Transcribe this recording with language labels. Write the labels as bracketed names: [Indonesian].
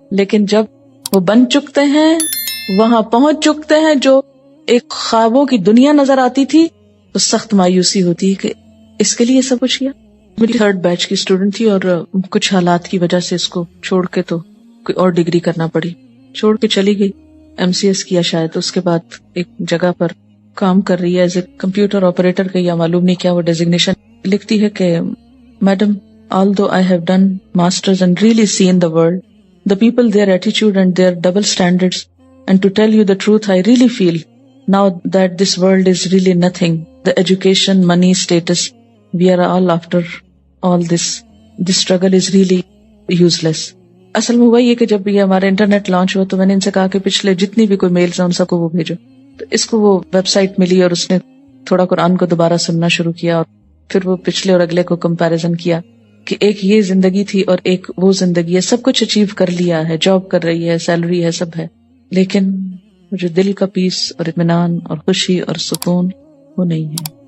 [Urdu] لیکن جب وہ بن چکتے ہیں، وہاں پہنچ چکتے ہیں جو ایک خوابوں کی دنیا نظر آتی تھی، تو سخت مایوسی ہوتی ہے کہ اس کے لیے سب کچھ کیا. میری 3rd بیچ کی اسٹوڈنٹ تھی، اور کچھ حالات کی وجہ سے اس کو چھوڑ کے تو کوئی اور ڈگری کرنا پڑی، چھوڑ کے چلی گئی. MCS کیا شاید، اس کے بعد ایک جگہ پر کام کر رہی ہے ایز اے کمپیوٹر آپریٹر کا، یا معلوم نہیں کیا وہ ڈیزگنیشن. لکھتی ہے کہ madam, [English] although I have done masters and really seen the world, the people, their attitude and their double standards, and to tell you the truth, I really feel now that this world is really nothing. The education, money, status, we are all after all this. This struggle is really useless. [Urdu] اصل میں وہی ہے کہ جب یہ ہمارا internet launch ہوا تو میں نے ان سے کہا کہ پچھلے جتنی بھی کوئی میلز ہیں ان سب کو وہ بھیجو. تو اس کو وہ ویب سائٹ ملی اور اس نے تھوڑا قرآن کو دوبارہ سننا شروع کیا، اور پھر وہ پچھلے اور اگلے کو کمپیریزن کیا کہ ایک یہ زندگی تھی اور ایک وہ زندگی ہے. سب کچھ اچیو کر لیا ہے، جاب کر رہی ہے، سیلری ہے، سب ہے، لیکن جو دل کا پیس اور اطمینان اور خوشی اور سکون وہ نہیں ہے.